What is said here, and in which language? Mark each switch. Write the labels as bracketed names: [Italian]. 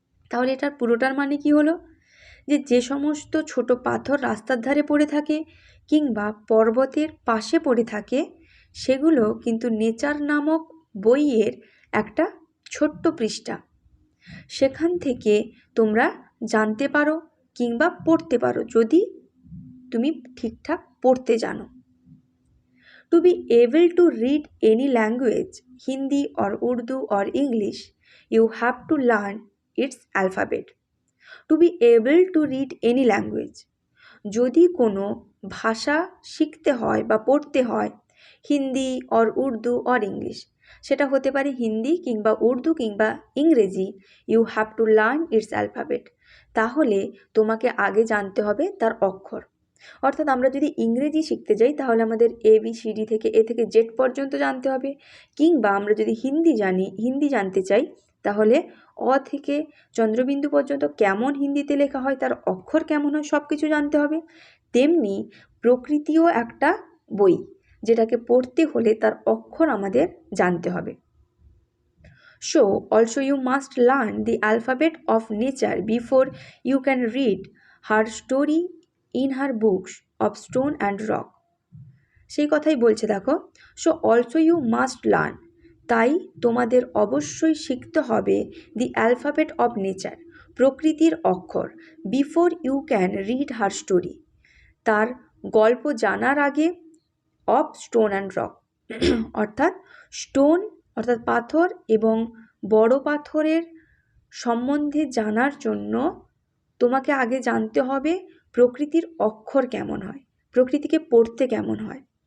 [Bangla] তাহলে এটার পুরোটার মানে কি হলো? যে সমস্ত ছোট পাথর রাস্তার ধারে পড়ে থাকে কিংবা পর্বতের পাশে পড়ে থাকে, সেগুলো কিন্তু নেচার নামক বইয়ের একটা ছোট্ট পৃষ্ঠা, সেখান থেকে তোমরা জানতে পারো কিংবা পড়তে পারো, যদি তুমি ঠিকঠাক পড়তে জানো। [English] To be able to read any language, Hindi or Urdu or English, you have to learn its alphabet. To be able to read any language, [Bangla] যদি কোনো ভাষা শিখতে হয় বা পড়তে হয়, [English] Hindi or Urdu or English, [Bangla] সেটা হতে পারে হিন্দি কিংবা উর্দু কিংবা ইংরেজি, [English] you have to learn its alphabet, [Bangla] তাহলে তোমাকে আগে জানতে হবে তার অক্ষর। অর্থাৎ আমরা যদি ইংরেজি শিখতে যাই, তাহলে আমাদের ABCD থেকে A থেকে Z পর্যন্ত জানতে হবে, কিংবা আমরা যদি হিন্দি জানতে চাই, তাহলে অ থেকে চন্দ্রবিন্দু পর্যন্ত কেমন হিন্দিতে লেখা হয়, তার অক্ষর কেমন হয়, সব কিছু জানতে হবে। তেমনি প্রকৃতিও একটা বই, যেটাকে পড়তে হলে তার অক্ষর আমাদের জানতে হবে। [English] So also you must learn the alphabet of nature before you can read her story in her books of stone and rock. [Bangla] সেই কথাই বলছে দেখো, [English] so also you must learn, [Bangla] তাই তোমাদের অবশ্যই শিখতে হবে [English] the alphabet of nature, [Bangla] প্রকৃতির অক্ষর, [English] before you can read her story, [Bangla] তার গল্প জানার আগে, [English] of stone and rock, [Bangla] অর্থাৎ স্টোন অর্থাৎ পাথর এবং বড় পাথরের সম্বন্ধে জানার জন্য তোমাকে আগে জানতে হবে প্রকৃতির অক্ষর কেমন হয়, প্রকৃতিকে পড়তে কেমন হয়।